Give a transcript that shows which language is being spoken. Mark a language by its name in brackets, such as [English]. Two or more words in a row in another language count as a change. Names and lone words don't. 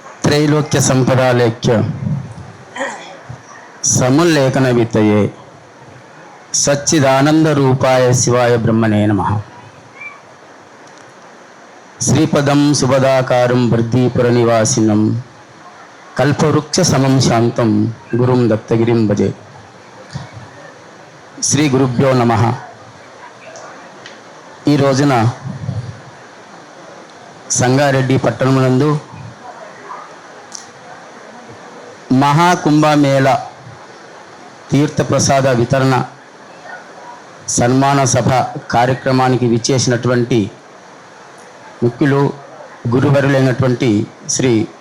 [Sanskrit] ತ್ರೈಲೋಕ್ಯ ಸಂಪದಾಲೇಖ್ಯ ಸಮುಲ್ಲೇಖನ ವಿತ್ತಯೇ ಸಚ್ಚಿದಾನಂದ ರೂಪಾಯ ಶಿವಾಯ ಬ್ರಹ್ಮಣೇ ನಮಃ. శ్రీపదం సుభదాకారం వృద్ధీపుర నివాసినం కల్పవృక్ష సమం శాంతం గురుం దత్తగిరిం భజే. శ్రీ గురుభ్యో నమః. [Telugu] ఈ రోజున సంగారెడ్డి పట్టణమునందు మహాకుంభమేళ తీర్థప్రసాద వితరణ సన్మాన సభ కార్యక్రమానికి విచ్చేసినటువంటి ముఖ్యులు గురువరులైనటువంటి శ్రీ